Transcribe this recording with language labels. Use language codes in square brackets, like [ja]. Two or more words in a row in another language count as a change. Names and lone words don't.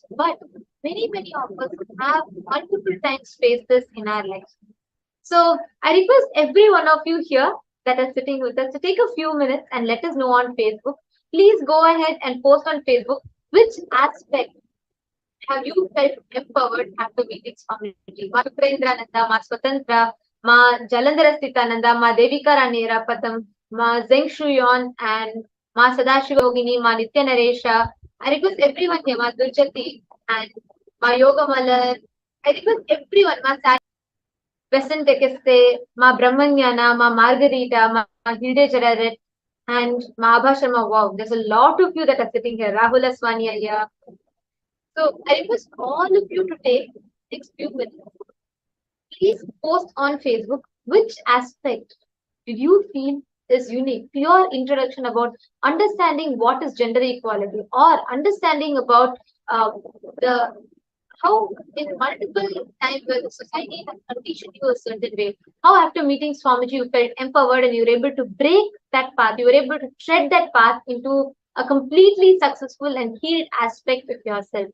[en] But many of us have multiple times faced this in our lives. So I request every one of you here that are sitting with us to take a few minutes and let us know on Facebook. Please go ahead and post on Facebook which aspect have you felt empowered after meeting Swamiji. Ma Sukrendrananda, Ma Swatantra, Ma Jalandhara Sthitananda, Ma Devika Rani Rapatam, Ma Zeng Shuyon, and Ma Sadashiva Yogini, Ma Nitya Naresha. I request everyone here, Ma Durjati and Ma Yoga Malar. I request everyone, Ma Besant Tekeste, Ma Brahmanyana, Ma Margarita, Ma Hilde Jararet, and Ma Abha Sharma. Wow, there's a lot of you that are sitting here. Rahul Aswani here. So I request all of you to take next few minutes. Please post on Facebook which aspect did you feel is unique. Your introduction about understanding what is gender equality, or understanding about how in multiple times where the society has conditioned you a certain way, how after meeting Swamiji you felt empowered and you were able to break that path, you were able to tread that path into a completely successful and healed aspect of yourself.